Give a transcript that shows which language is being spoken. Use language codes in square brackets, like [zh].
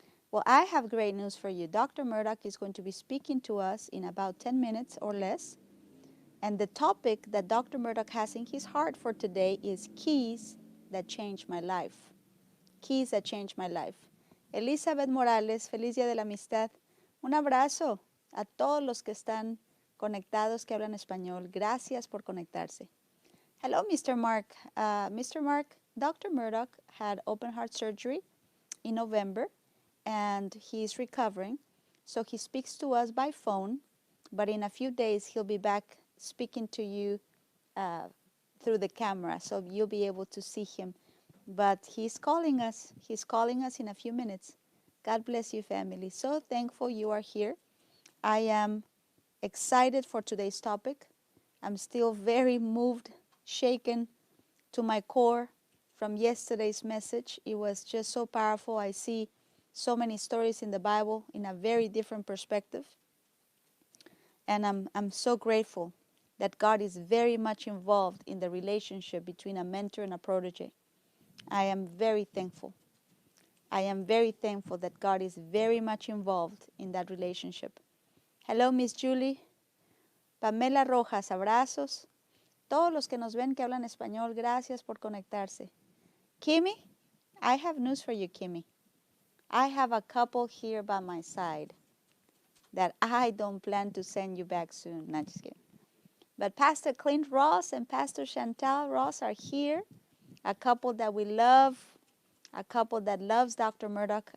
[en] Well, I have great news for you. Dr. Murdoch is going to be speaking to us in about 10 minutes or less. And the topic that Dr. Murdoch has in his heart for today is keys that changed my life. Keys that changed my life. [es] Elizabeth Morales, feliz día de la amistad. Un abrazo a todos los que están conectados que hablan español. Gracias por conectarse. [en] Hello, Mr. Mark. Mr. Mark, Dr. Murdoch had open heart surgery in November, and he's recovering. So he speaks to us by phone, but in a few days he'll be back speaking to you through the camera, so you'll be able to see him. But he's calling us. He's calling us in a few minutes. God bless you, family. So thankful you are here. I am excited for today's topic. I'm still very moved, shaken to my core from yesterday's message. It was just so powerful. I see so many stories in the Bible in a very different perspective. And I'm so grateful that God is very much involved in the relationship between a mentor and a protege. I am very thankful. I am very thankful that God is very much involved in that relationship. Hello, Miss Julie. Pamela Rojas, abrazos. [es] Todos los que nos ven que hablan español, gracias por conectarse. [en] Kimmy, I have news for you, Kimmy. I have a couple here by my side that I don't plan to send you back soon. Not just kidding. But Pastor Clint Ross and Pastor Chantal Ross are here, a couple that we love, a couple that loves Dr. Murdoch.